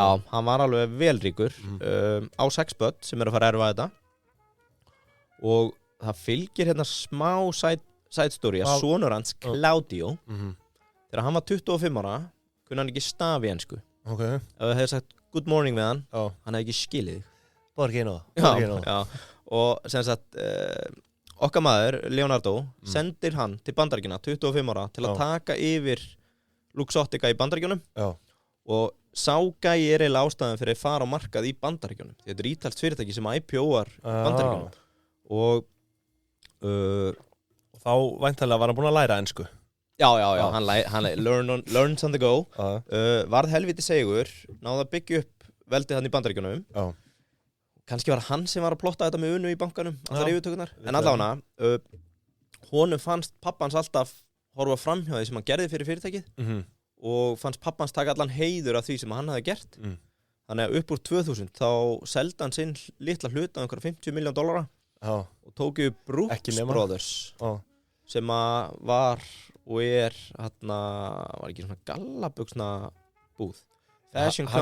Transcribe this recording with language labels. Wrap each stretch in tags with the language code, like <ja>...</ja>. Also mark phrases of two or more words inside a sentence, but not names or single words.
<is>hann var alveg velríkur á 6 börn sem eru að fara að erfa þetta og það fylgir hérna smá</is> <en>side story</en> <is>að sonur hans Claudio þegar hann var 25 ára kunni hann ekki staf í ensku ef það hefði sagt</is> <en>good morning</en> <is>við hann hann hefði ekki skilið Borgino og sem sagt okkar maður, Leonardo sendir hann til Bandaríkjanna 25 ára til að taka yfir Luxottica í Bandaríkjunum og sá gæi eiginlega ástæðan fyrir að fara á markað í Bandaríkjunum því þetta ítalskt fyrirtæki sem IPO-ar Bandaríkjunum og þá væntanlega var hann búinn að læra ensku hann</is> <en>learns on the go</en> <is>varð helviti segur náði að byggja upp veldið hann í Bandaríkjunum kannski var hann sem var að plotta þetta með Unu í bankanum allar yfirtökurnar en allavega honum fannst pappans alltaf horfa framhjá því sem hann gerði fyrir fyrirtækið og fannst pappans taka allan heiður af því sem hann hafði gert þannig að upp úr 2000 þá seldi hann sinn litla hlut á einhverja $50 million og tók upp Brooks Brothers sem að var og var ekki svona gallabuxna búð Fashion Company</is>